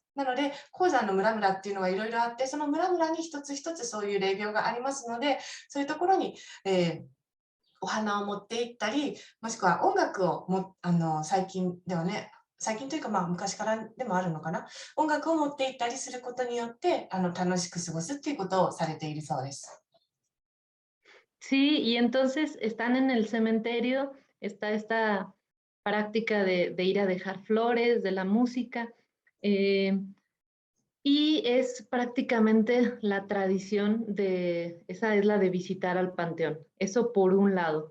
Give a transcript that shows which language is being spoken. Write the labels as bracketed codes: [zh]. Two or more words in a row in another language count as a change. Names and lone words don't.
[ja] なので、鉱山の村々っていうのがいろいろあって、その村々に一つ一つそういう霊廟がありますので、そういうところに、お花を持って行ったり、もしくは音楽を最近ではね、最近というか、昔からでもあるのかな、音楽を持って行ったりすることによって、楽しく過ごすっていうことをされているそうです。 [es] Sí, y entonces están en el cementerio, está esta práctica de ir a dejar flores, de la música, eh, y es prácticamente la tradición esa es la de visitar al panteón, eso por un lado.